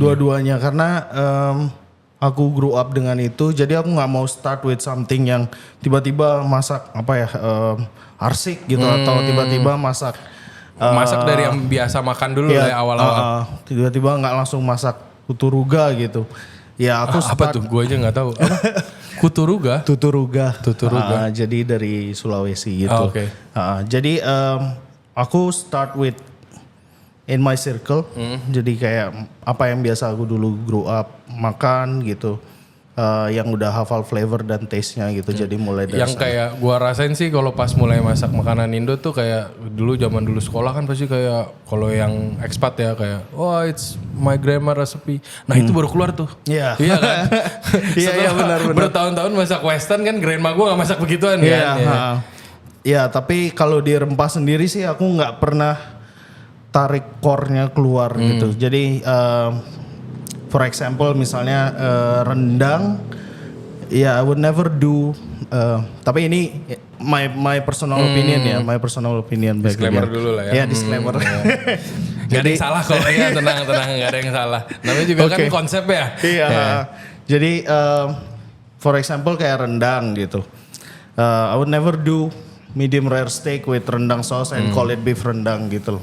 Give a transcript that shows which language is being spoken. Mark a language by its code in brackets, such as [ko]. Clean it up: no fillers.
[id] Dua-duanya karena aku [en] grew up [id] dengan itu, jadi aku nggak mau [en] start with something [id] yang tiba-tiba masak apa ya arsik gitu, atau tiba-tiba masak masak dari yang biasa makan dulu lah ya awal-awal. Tiba-tiba nggak langsung masak kuturuga gitu. Ya aku Apa tuh? Gue aja nggak tahu. Apa? Kuturuga? Tuturuga. Tuturuga. Jadi dari Sulawesi gitu. Oke. Jadi aku [en] start with in my circle. [id] Jadi kayak apa yang biasa aku dulu [en] grow up [id] makan gitu. Yang udah hafal flavor dan taste-nya gitu. Jadi mulai dari Yang kayak gua rasain sih kalau pas mulai masak makanan Indo tuh kayak dulu zaman dulu sekolah kan pasti kayak kalau yang expat ya kayak [en] it's my grandma recipe. [id] Nah itu baru keluar tuh. Iya. Iya kan? Iya benar. Bertahun-tahun masak western kan grandma gua gak masak begituan kan. Iya, tapi kalau di rempah sendiri sih aku nggak pernah tarik core-nya keluar gitu. Jadi [en] for example [id] misalnya [en] rendang, I would never do. [id] Tapi ini [en] my personal opinion ya, my personal opinion. [id] Disclaimer dulu lah ya. Ya disclaimer. Gak ada yang salah kalau ya tenang gak ada yang salah. Namanya juga kan konsep ya. Iya. Jadi [en] for example [id] kayak rendang gitu. [en] I would never do medium rare steak with rendang sauce and call it beef rendang [id] gitu loh.